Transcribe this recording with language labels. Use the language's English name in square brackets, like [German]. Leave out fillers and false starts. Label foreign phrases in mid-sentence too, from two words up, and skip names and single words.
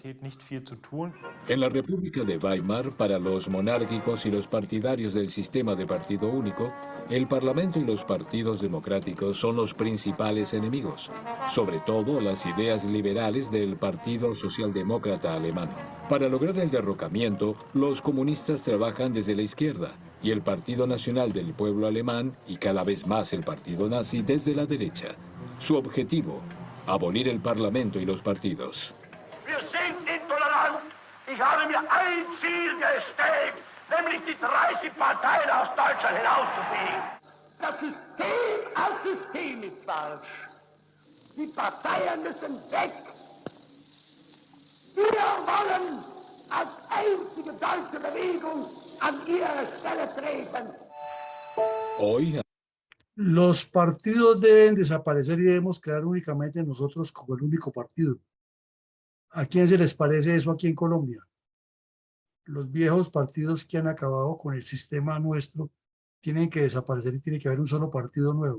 [Spanish] En la República de Weimar, para los monárquicos y los partidarios del sistema de partido único, el Parlamento y los partidos democráticos son los principales enemigos, sobre todo las ideas liberales del Partido Socialdemócrata Alemán. Para lograr el derrocamiento, los comunistas trabajan desde la izquierda y el Partido Nacional del Pueblo Alemán y cada vez más el Partido Nazi desde la derecha. Su objetivo, abolir el Parlamento y los partidos. [German] Wir sind intolerant. Ich habe mir ein Ziel gesteckt, nämlich die 30 Parteien aus Deutschland hinauszufegen. Das System als System ist falsch. Die Parteien müssen weg. Wir wollen als einzige deutsche Bewegung an ihre Stelle treten. [Spanish] Hoy, los partidos deben desaparecer y debemos crear únicamente nosotros como el único partido. ¿A quién se les parece eso aquí en Colombia? Los viejos partidos que han acabado con el sistema nuestro tienen que desaparecer y tiene que haber un solo partido nuevo.